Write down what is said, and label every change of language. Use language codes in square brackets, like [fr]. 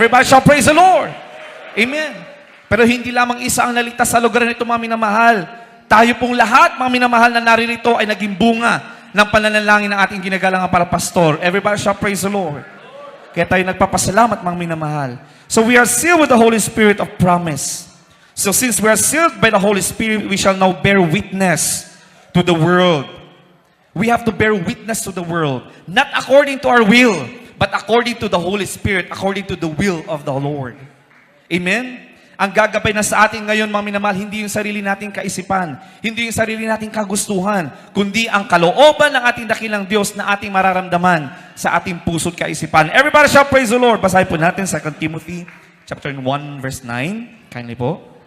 [en] Everybody shall praise the Lord. [tl] Amen. Pero hindi lamang isa ang naligtas sa lugar nito, mga minamahal. Tayo pong lahat, mga minamahal, na naririto ay naging bunga ng pananalangin ng ating ginagalang para pastor. [en] Everybody shall praise the Lord. [tl] Kaya tayo nagpapasalamat, mga minamahal. [en] So we are sealed with the Holy Spirit of promise. So since we are sealed by the Holy Spirit, we shall now bear witness to the world. We have to bear witness to the world. Not according to our will, but according to the Holy Spirit, according to the will of the Lord. Amen? [tl] Ang gagabay na sa atin ngayon, mga minamahal, hindi yung sarili nating kaisipan, hindi yung sarili nating kagustuhan, kundi ang kalooban ng ating dakilang Diyos na ating mararamdaman sa ating puso't kaisipan. [en] Everybody shall praise the Lord. [tl] Basahin po natin 2 Timothy chapter 1, verse 9. Kindly po.